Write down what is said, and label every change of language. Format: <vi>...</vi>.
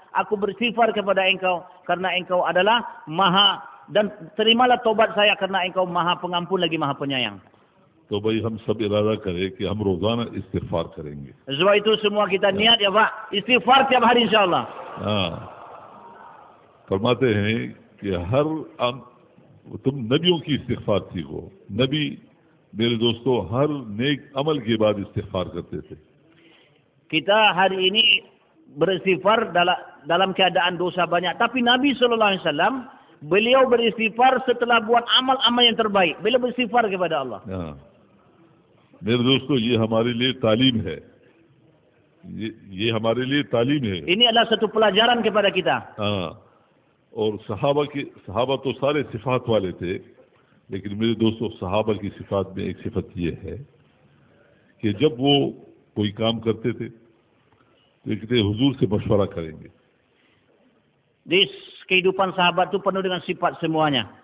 <id>Aku beristighfar kepada Engkau karena Engkau adalah maha, dan terimalah taubat saya karena Engkau maha pengampun lagi maha penyayang.</id> <hi>तो भाई हम सब इरादा करें कि हम रोजाना इस्तिग़फ़ार करेंगे.</hi> <id>Sebab itu semua kita niat ya Pak, istighfar tiap hari insyaallah.</id> <hi>हाँ, फरमाते हैं कि हर तुम नबियों की इस्तिग़फ़ार सीखो. नबी मेरे दोस्तों हर नेक अमल के बाद इस्तिग़फ़ार करते थे.</hi> <id>Kita hari ini beristighfar dalam keadaan dosa banyak, tapi Nabi SAW beliau beristighfar setelah buat amal-amal yang terbaik. Beliau beristighfar kepada Allah.</id> <hi>हाँ, मेरे दोस्तों ये हमारे लिए तालीम है. ये हमारे लिए तालीम है.</hi> <id>Ini adalah satu pelajaran kepada kita.</id> <hi>हाँ, और सहाबा तो सारे सिफात वाले थे, लेकिन मेरे दोस्तों सहाबा की सिफात में एक सिफत ये है कि जब वो कोई काम करते थे तो कहते हुजूर से मशवरा करेंगे.</hi> <id>Di kehidupan sahabat itu penuh dengan sifat semuanya.</id>